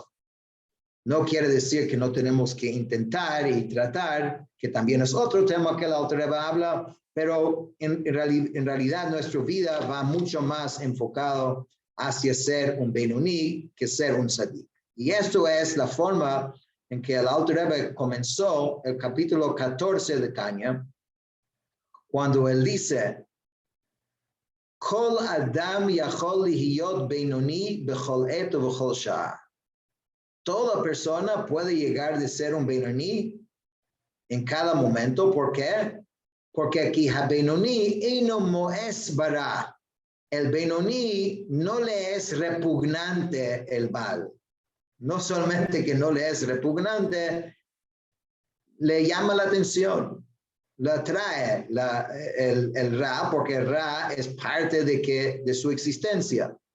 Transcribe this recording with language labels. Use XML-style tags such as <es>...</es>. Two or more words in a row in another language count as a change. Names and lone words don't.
<es>No quiere decir que no tenemos que intentar y tratar, que también es otro tema que el Alter Rebbe habla, pero en realidad nuestra vida va mucho más enfocado hacia ser un Benoni que ser un tzadik. Y esto es la forma en que el Alter Rebbe comenzó el capítulo 14 de Tanya, cuando él dice,</es> <he>Kol Adam yachol lihiyot Benoni bechol et ubechol sha'ah.</he> <es>Toda persona puede llegar de ser un Benoni en cada momento. ¿Por qué? Porque aquí</es> <he>ha-Benoni eno moes bara.</he> <es>El Benoni no le es repugnante el mal. No solamente que no le es repugnante, le llama la atención, la atrae el Ra, porque el Ra es parte de su existencia.</es>